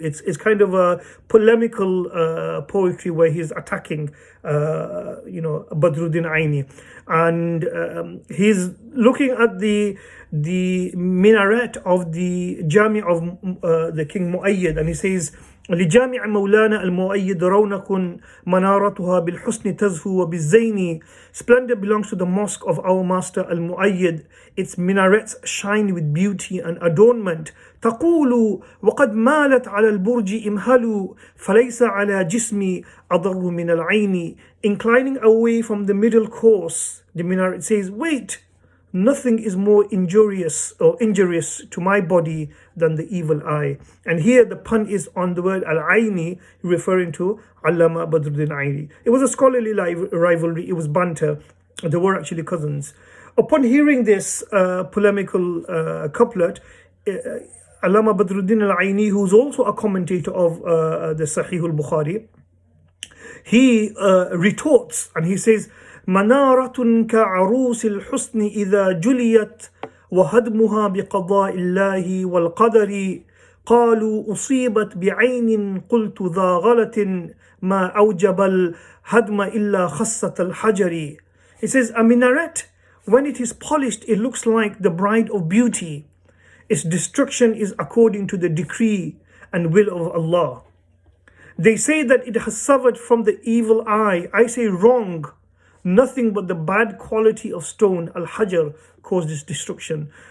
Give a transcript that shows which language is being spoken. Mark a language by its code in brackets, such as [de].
[en] It's kind of a polemical poetry where he's attacking Badruddin Aini, and he's looking at the minaret of the Jami of the King Mu'ayyid, and he says, [ar] لجامع مولانا المؤيد رونق منارتها بالحسن تزهو وبالزين. [en] Splendor belongs to the mosque of our master al-Mu'ayyid. Its minarets shine with beauty and adornment. [ar] تقول وقد مالت على البرج امهلوا فليس على جسمي أضر من العين. [en] Inclining away from the middle course, the minaret says, wait, nothing is more injurious to my body than the evil eye. And here the pun is on the word al-Aini, referring to Allama Badruddin Aini. It was a scholarly rivalry, it was banter. They were actually cousins. Upon hearing this polemical couplet, Allama Badruddin al-Aini, who's also a commentator of the Sahih al-Bukhari, he retorts and he says, [ar] منارة كعروس الحسن إذا جليت وهدمها بقضاء الله والقدر. قالوا أصيبت بعين قلت ذا غلة ما أوجب الهدم إلا خصة الحجر. [en] He says, a minaret, when it is polished, it looks like the bride of beauty. Its destruction is according to the decree and will of Allah. They say that it has suffered from the evil eye. I say wrong. Nothing but the bad quality of stone, al-Hajar, caused its destruction.